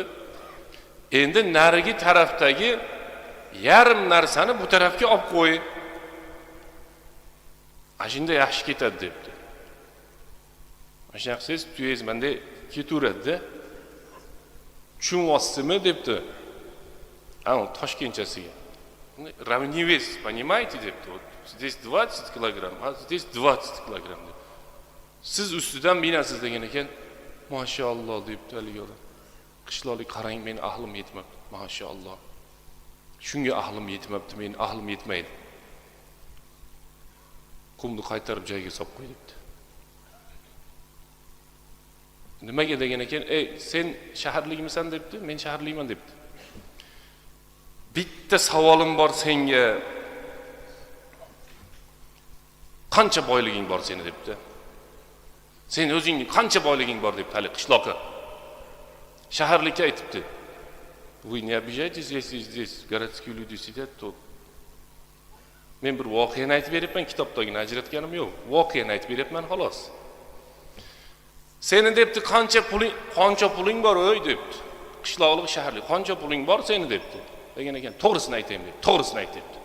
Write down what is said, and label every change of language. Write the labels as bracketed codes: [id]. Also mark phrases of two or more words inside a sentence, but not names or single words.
[uz] Endi narigi tarafdagi yarim narsani bu tarafga olib qo'y. Ashunda yaxshi ketadi debdi. Ashaq siz tuyangiz menda ketaveradi-da. Tushunyapsizmi debdi. Ana Toshkentchasiga. [ru] Равневес, понимаете, debdi. Вот здесь 20 килограмм, а здесь 20 килограмм. [uz] Siz ustidan minasiz degan ekan. Mashalloh debdi haligi odam. Qishloqlik qarang, men ahlim yetmabdi. Mashalloh. Shunga ahlim yetmabdi, men ahlim yetmaydi. Qumni qaytarib joyiga solib qo'y debdi. Nimaga degan ekan, sen shaharlikmisan debdi, men shaharlikman debdi. Bitta savolim bor senga. Qancha boyliging bor seni debdi. Sen o'zing qancha boyliging bor debdi hali qishloqqa. Shaharlikka aytibdi. [ru] Вы не обижайтесь, если здесь городские люди сидят, то [uz] men bir voqeani aytib beribman, kitobdagini ajratganim yo'q. Voqeani aytib beribman xolos. Seni debdi, qancha puling bor o'y debdi. Qishloqlik, shaharlik, qancha puling bor seni debdi. Degan ekan, to'g'risini aytaymi debdi. To'g'risini ayt debdi.